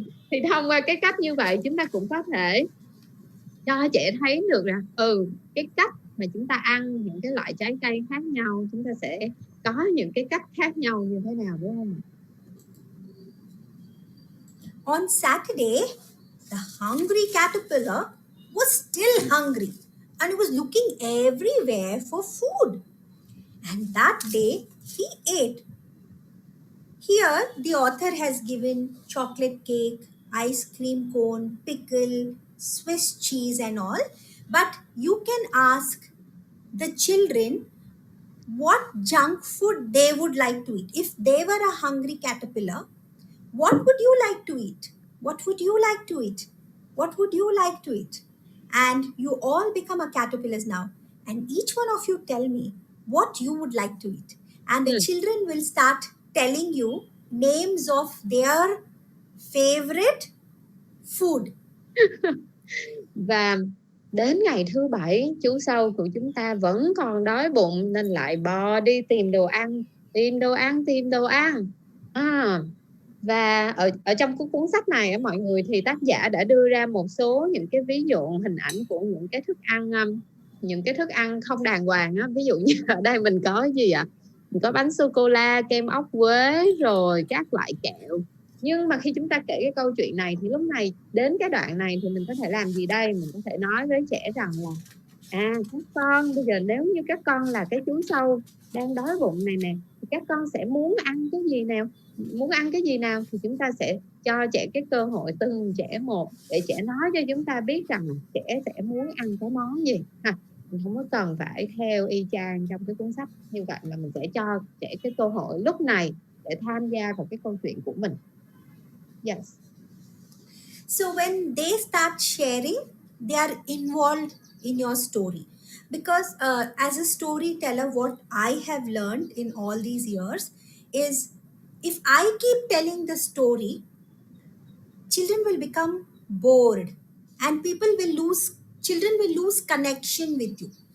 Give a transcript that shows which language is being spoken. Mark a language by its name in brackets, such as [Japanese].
[Vietnamese] Thì thông qua cái cách như vậy chúng ta cũng có thể cho trẻ thấy được rằng cái cách mà chúng ta ăn những cái loại trái cây khác nhau, chúng ta sẽ có những cái cách khác nhau như thế nào, đúng không? [English] On Saturday, the hungry caterpillar was still hungry and he was looking everywhere for food. And that day he ate. Here the author has given chocolate cake, ice cream cone, pickle, Swiss cheese and all. But you can ask the children what junk food they would like to eat. If they were a hungry caterpillar, what would you like to eat? What would you like to eat? What would you like to eat? And you all become a caterpillars now. And each one of you tell me what you would like to eat. And the children will start telling you names of their favorite food. [Vietnamese] Và đến ngày thứ 7, chú sâu của chúng ta vẫn còn đói bụng nên lại bò đi tìm đồ ăn, tìm đồ ăn. Và ở trong cuốn sách này mọi người, thì tác giả đã đưa ra một số những cái ví dụ hình ảnh của những cái thức ăn không đàng hoàng á. Ví dụ như ở đây mình có gì ạ? Mình có bánh sô cô la, kem ốc quế, rồi các loại kẹo. Nhưng mà khi chúng ta kể cái câu chuyện này thì lúc này đến cái đoạn này thì mình có thể làm gì đây? Mình có thể nói với trẻ rằng là các con bây giờ nếu như các con là cái chú sâu đang đói bụng này nè, thì các con sẽ muốn ăn cái gì nào thì chúng ta sẽ cho trẻ cái cơ hội từng trẻ một để trẻ nói cho chúng ta biết rằng trẻ sẽ muốn ăn cái món gì ha. Mình không có cần phải theo y chang trong cái cuốn sách như vậy, mà mình sẽ cho trẻ cái cơ hội lúc này để tham gia vào cái câu chuyện của mình. [English] Yes. So when they start sharing, they are involved in your story. Because as a storyteller, what I have learned in all these years is if I keep telling the story, children will become bored and children will lose connection with you.